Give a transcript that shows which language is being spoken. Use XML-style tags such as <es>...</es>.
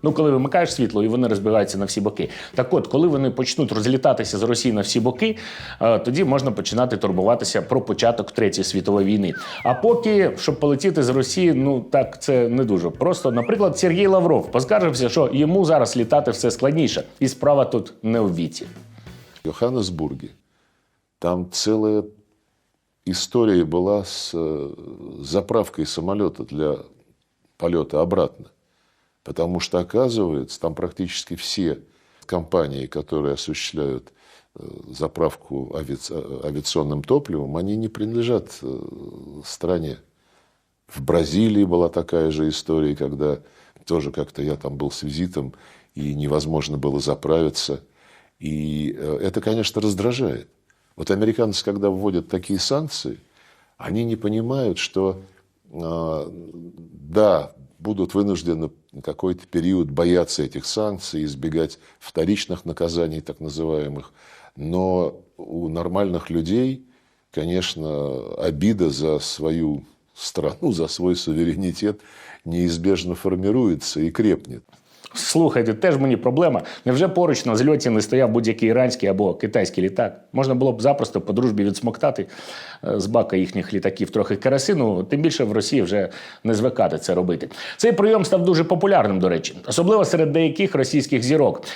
<uk>Коли вимикаєш світло і вони розбігаються на всі боки. Так от, коли вони почнуть розлітатися з Росії на всі боки, тоді можна починати турбуватися про початок Третьої світової війни. А поки, щоб полетіти з Росії, так це не дуже просто. Наприклад, Сергій Лавров поскаржився, що йому зараз літати все складніше. І справа тут не в віці.</uk> <ru>В Йоханнесбурге там целая история была с заправкой самолета для полета обратно. Потому что, оказывается, там практически все компании, которые осуществляют заправку авиационным топливом, они не принадлежат стране. В Бразилии была такая же история, когда тоже как-то я там был с визитом, и невозможно было заправиться. И это, конечно, раздражает. Вот американцы, когда вводят такие санкции, они не понимают, что, да, будут вынуждены какой-то период бояться этих санкций, избегать вторичных наказаний, так называемых. Но у нормальных людей, конечно, обида за свою страну, за свой суверенитет неизбежно формируется и крепнет.</ru> <uk>Слухайте, теж мені проблема. Невже поруч на зльоті не стояв будь-який іранський або китайський літак? Можна було б запросто по дружбі відсмоктати з бака їхніх літаків трохи керосину, тим більше в Росії вже не звикати це робити. Цей прийом став дуже популярним, до речі, особливо серед деяких російських зірок.</uk>